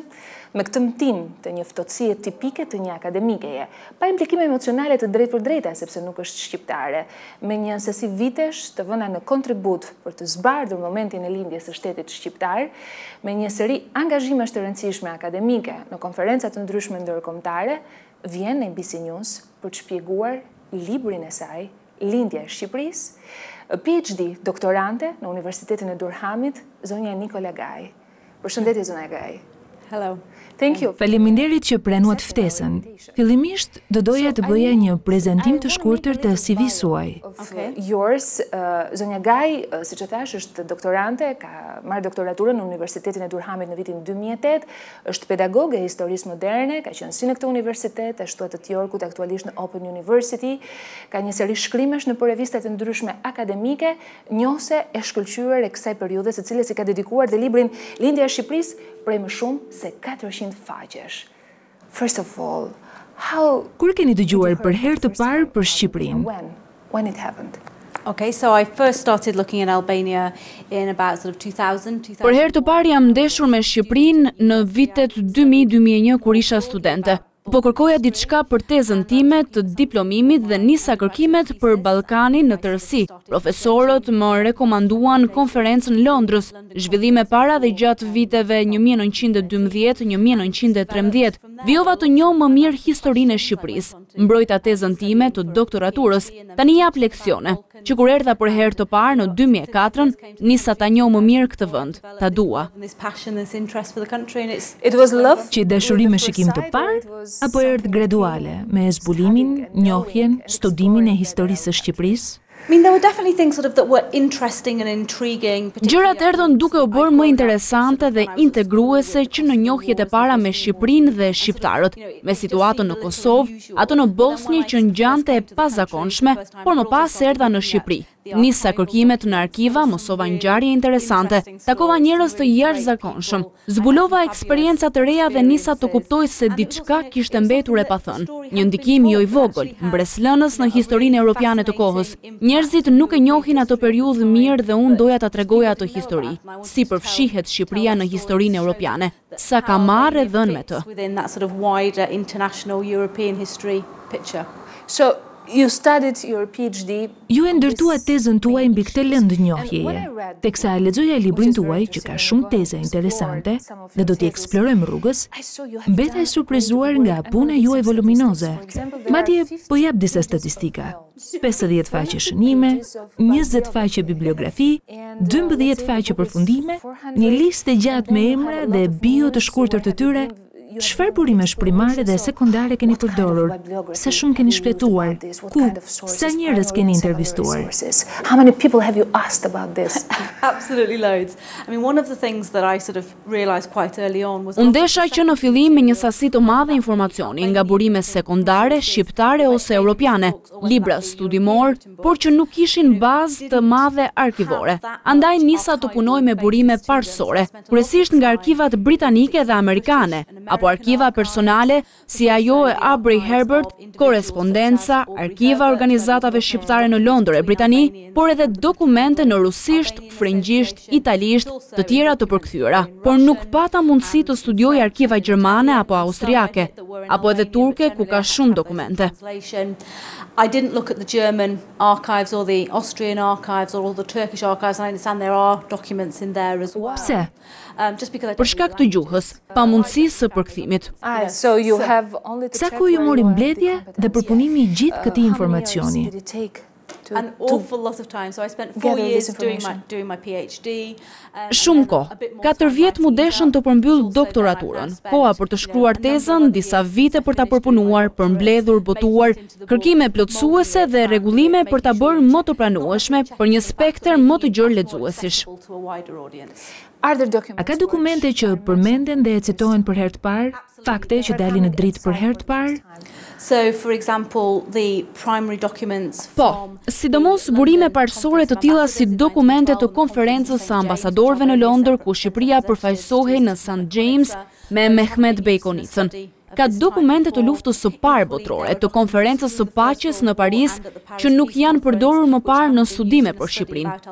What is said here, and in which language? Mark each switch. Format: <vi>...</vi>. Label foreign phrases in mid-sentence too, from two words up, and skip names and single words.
<sq>Me këtë mëtim të një ftohtësie tipike të një akademikeje, pa implikime emocionale të drejtë për drejta, sepse nuk është shqiptare, me një sasi vitesh të vëna në kontribut për të zbardhur momentin e lindjes së shtetit shqiptar, me një seri angazhimesh të rëndësishme akademike në konferenca të ndryshme ndërkombëtare, vjen në Abcnews për të shpjeguar librin e saj, Lindja e Shqipërisë, PhD doktorante në Universitetin e Durhamit, zonja Nikola. Përshëndetje, zonja Gaj.</sq> <en>Hello. Thank you.</en> <sq>Faleminderit që pranuat ftesën. Fillimisht do doja të bëja një prezantim të shkurtër të CV-së suaj. Yours, zonja Gaj, siç e thash, është doktorante, ka marrë doktoraturën në Universitetin e Durhamit në vitin 2008, është pedagoge e historisë moderne, ka qenë si në këtë universitet, ashtu atë të Yorkut, aktualisht në Open University, ka një seri shkrimesh në revista të ndryshme akademike, njohse e shkëlqyer e kësaj periudhe, së cilës i ka dedikuar dhe librin Lindja e Shqipërisë prej më shumë se 400 faqesh.</sq> <en>First of all,</en> <sq>kur keni dëgjuar për herë të parë për Shqipërinë?</sq> <en>When it happened? Okay, so I first started looking at Albania in about sort of 2000.</en> <sq>Për herë të parë jam ndeshur me Shqipërinë në vitet 2000-2001 kur isha studente. Po kërkoja diçka për tezën time të diplomimit dhe nisa kërkimet për Ballkanin në tërësi. Profesorët më rekomanduan konferencën në Londrës, zhvillime para dhe gjatë viteve 1912-1913. Vijova të njoh më mirë historinë e Shqipërisë. Mbrojta tezën time të doktoraturës. Tani jap leksione, që kur erdha për herë të parë në 2004, nisa ta njoh më mirë këtë vend, ta dua.</sq> <en>It was love?</en> <sq>Që dashuri me shikim të parë, apo erdhë graduale, me zbulimin, njohjen, studimin e historisë së Shqipërisë?</sq> <en>I mean, there were definitely things sort of that were interesting and intriguing.</en> <sq>Gjërat erdhën duke u bërë më interesante dhe integruese që në njohjet e para me Shqipërinë dhe shqiptarët, me situatën në Kosovë, ato në Bosnjë që ngjante e pazakonshme, por më pas erdha në Shqipëri. Nisa kërkimet në arkiva, mësova ngjarje interesante, takova njerëz të jashtëzakonshëm, zbulova eksperienca të reja dhe nisa të kuptoj se diçka kishte mbetur e pathënë. Një ndikim jo i vogël, mbreslënës në historinë europiane të kohës. Njerëzit nuk e njohin ato periudhë mirë dhe unë doja ta tregoja ato histori. Si përfshihet Shqipëria në historinë europiane, sa ka marrë e dhënë me të.</sq> <en>So, you studied your PhD.</en> <sq>Ju e ndërtua tezën tuaj mbi këtë lëndënjohjeje, teksa lexoja librin tuaj që ka shumë teza interesante dhe do t'i eksplorojmë rrugës, mbeta e surprizuar nga puna juaj voluminoze. Madje po jap disa statistika. 50 faqe shënime, 20 faqe bibliografi, 12 faqe përfundime, një listë gjatë me emra dhe bio të shkurtër të tyre. Çfarë burimesh primare dhe sekondare keni përdorur? Sa shumë keni shfletuar? Ku? Sa njerëz keni intervistuar?</sq> <en>How many people have you asked about this? Absolutely loads. I mean, one of the things that I sort of realized quite early on was</en> <sq>Unë desha që në fillim me një sasi të madhe informacioni, nga burime sekondare, shqiptare ose europiane, libra studimor, por që nuk kishin bazë të madhe arkivore. Andaj nisa të punoj me burime parsore, kryesisht nga arkivat britanike dhe amerikane, apo arkiva personale, si ajo e Aubrey Herbert, korespondenca, arkiva organizatave shqiptare në Londër e Britani, por edhe dokumente në rusisht, frëngjisht, italisht, të tjera të përkthyera, por nuk pata mundësi të studioj arkiva gjermane apo austriake, apo edhe turke ku ka shumë dokumente.</sq> <en>I didn't look at the German archives or the Austrian archives or all the Turkish archives, and I understand there are documents in there as well.</en> <sq>Pse? Për shkak të gjuhës, pa mundësisë së përkthimit. Sa ku ju mori mbledhje dhe përpunimi I gjithë këtij informacioni?</sq> <en>An awful lot of time. So I spent 4 years doing my PhD.</en> <sq>Shumë kohë. 4 vjet mu deshën të përmbyll doktoraturën. Koha për të shkruar tezën, disa vite për ta përpunuar, përmbledhur, botuar, kërkime plotësuese dhe rregullime për ta bërë më të pranueshme për një spektër më të gjerë lexuesish. A ka dokumente që përmenden dhe citohen për herë të parë, fakte që dalin në dritë për herë të parë?</sq> <en>So, for example, the primary documents</en> <sq>Po, sidomos burime parësore të tilla si dokumente të konferencës së ambasadorëve në Londër ku Shqipëria përfaqësohej në St. James me Mehmet Bejkonicën. Ka dokumente të luftës së parë botërore, të konferencës së paqes në Paris, që nuk janë përdorur më parë në studime për Shqipërinë.</sq>